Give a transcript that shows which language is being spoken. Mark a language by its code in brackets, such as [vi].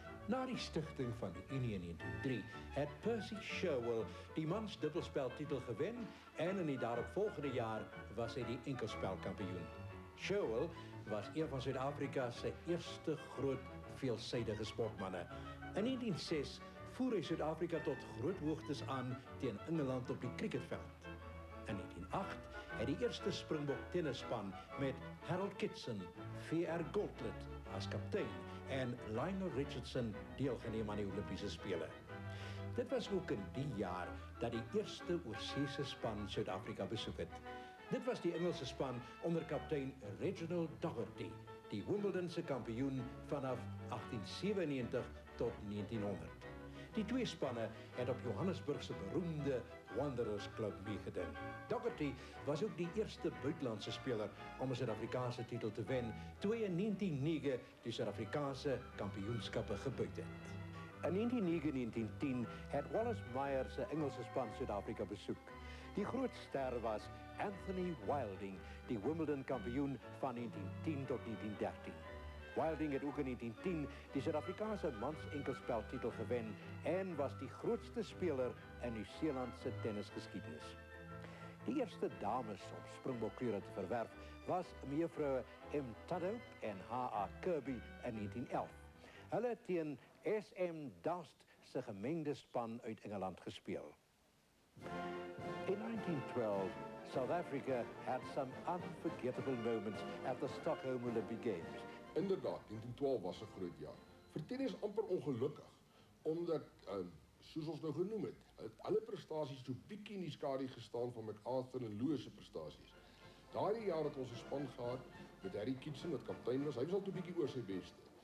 [af] Na die stigting van die Unie in 1903 het Percy Sherwell die mans dubbelspeltitel gewen en in die daaropvolgende jaar was hy die enkelspelkampioen. Sherwell was een van Suid-Afrika se eerste groot veelsidige sportmanne. In 1906 voer hy Suid-Afrika tot groot hoogtes aan teen Engeland op die cricketveld. In 1908 het die eerste Springbok tennisspan met Harold Kitson, V.R. Gauntlett as kaptein en Lionel Richardson deelgeneem aan die Olympiese Spele. Dit was ook in die jaar dat die eerste oorseese span Suid-Afrika besoek het. Dit was die Engelse span onder kaptein Reginald Dougherty, die Wimbledonse kampioen vanaf 1897 tot 1900. Die twee spanne het op Johannesburg se beroemde Wanderers Club meegeding. Dougherty was ook die eerste buitelandse speler om 'n Suid-Afrikaanse titel te wen toe hy in 1909 die Suid-Afrikaanse kampioenskappe gebuit het. In 1909-1910 het Wallace Meyer se Engelse span Suid-Afrika besoek. Die groot ster was Anthony Wilding, die Wimbledon kampioen van 1910 tot 1913. Wilding het ook in 1910 die Suid-Afrikaanse mans enkelspeltitel gewen en was die grootste speler in Nieu-Seelandse tennisgeskiedenis. Die eerste dames om Springbokkleure te verwerf was mevrou M. Tudhope en H.A. Kirby in 1911. Hulle het teen S.M. Dast se gemengde span uit Engeland gespeel. [en] In 1912, South Africa had some unforgettable moments at the Stockholm Olympic Games. [af] Inderdaad, 1912 was 'n groot jaar. Vir tennis amper ongelukkig, omdat, soos ons nou genoem het, hulle prestasies so bietjie in die skadu gestaan van MacArthur en Lewis se prestasies. Daardie jaar het ons 'n span gehad met Harry Kitson wat kaptein was. Hy was al 'n bietjie oor sy beste.